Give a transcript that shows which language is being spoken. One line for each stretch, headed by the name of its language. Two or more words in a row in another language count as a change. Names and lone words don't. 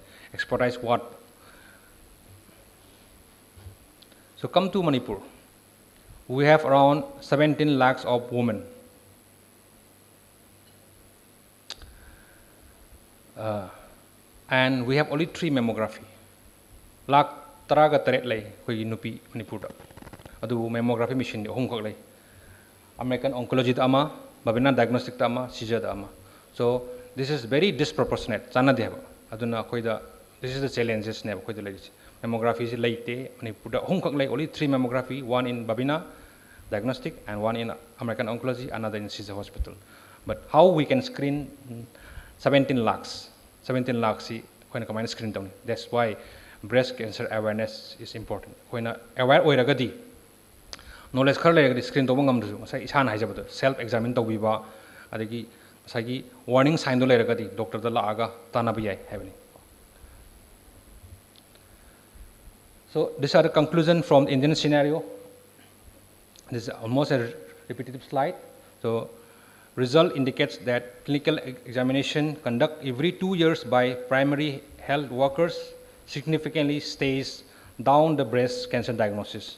English: Expertise what? So come to Manipur. We have around 17 lakhs of women. And we have only 3 mammography.
Manipuri: Lakh taraga taret lay koi nupi Manipur da. Adu mammography machine di hong kok lay. American Oncology da ama, Babina Diagnostic da ama, CJ da ama.
English: So this is very disproportionate.
Manipuri: Chana de haba. Aduna koi da.
English: This is the challenges
Manipuri: ne koi da lay.
English: Mammography is late.
Manipuri: Manipur da hong kok lay
English: only 3 mammography. One in Babina Diagnostic and one in American Oncology, another in CJ Hospital. But how we can screen 17 lakhs? 17 lakhs is
Manipuri: koi na kamay
English: screen down. That's why breast cancer awareness is important.
Manipuri: Koi na aware oy ragadi. Knowledge khar lay screen to bangam du. Masay isan haijabado.
English: Self examine
Manipuri: to biba. Adagi masay warning sign do lay ragadi. Doctor da la aga tanabiyay heavily.
English: So these are the conclusion from the Indian scenario. This is almost a repetitive slide. So result indicates that clinical examination conducted every 2 years by primary health workers significantly stays down the breast cancer diagnosis.